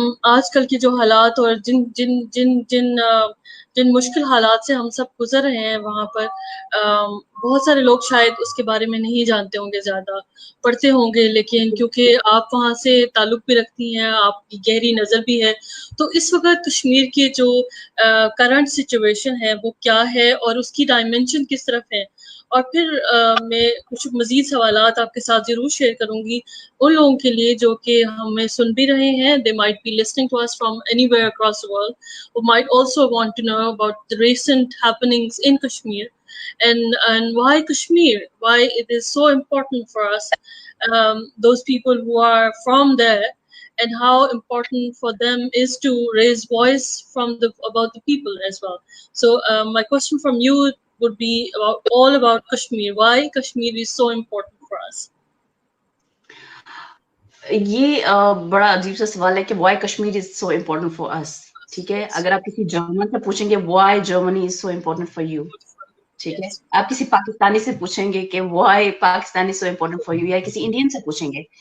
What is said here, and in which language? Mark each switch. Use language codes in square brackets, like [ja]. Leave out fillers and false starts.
[ur] آج کل کے جو حالات اور جن جن جن جن جن مشکل حالات سے ہم سب گزر رہے ہیں وہاں پر، بہت سارے لوگ شاید اس کے بارے میں نہیں جانتے ہوں گے، زیادہ پڑھتے ہوں گے، لیکن کیونکہ آپ وہاں سے تعلق بھی رکھتی ہیں، آپ کی گہری نظر بھی ہے، تو اس وقت کشمیر کی جو کرنٹ سچویشن ہے وہ کیا ہے، اور اس کی ڈائمینشن کس طرف ہے. اور پھر میں کچھ مزید سوالات آپ کے ساتھ ضرور شیئر کروں گی ان لوگوں کے لیے جو کہ ہمیں سن بھی رہے ہیں. [en] they might be listening to us from anywhere across the world, who might also want to know about the recent happenings in Kashmir. and why Kashmir, why it is so important for us, those people who are from there, and how important for them is to raise voice from about the people as well. So my question from you would be all about Kashmir. Why Kashmir is so important for us? [ur] یہ بڑا عجیب سا سوال ہے کہ [en] Why Kashmir is so important for us. [ur] ٹھیک ہے, اگر آپ کسی جرمن سے پوچھیں گے [en] why Germany is so important for you, [ur] ٹھیک ہے, آپ کسی پاکستانی سے پوچھیں گے کہ [en] why Pakistan is so important for you, [ur] یا کسی انڈین سے پوچھیں گے.